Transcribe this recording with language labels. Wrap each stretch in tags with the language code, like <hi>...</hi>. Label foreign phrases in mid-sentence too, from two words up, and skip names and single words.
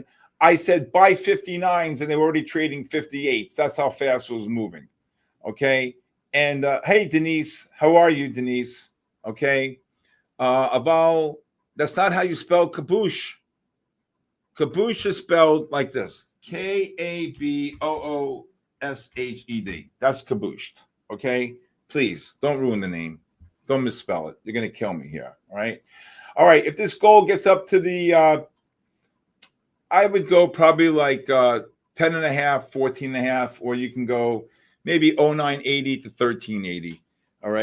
<en>I said buy 59s and they were already trading 58s. That's how fast it was moving. Okay. And hey, Denise, how are you, Denise? Okay. Aval, that's not how you spell kaboosh. Kaboosh is spelled like this. K-A-B-O-O-S-H-E-D. That's kabooshed. Okay. Please don't ruin the name. Don't misspell it. You're going to kill me here. All right. All right. If this gold gets up to the, I would go probably like 10.5, 14.5, or you can go maybe 0980 to 1380.</en>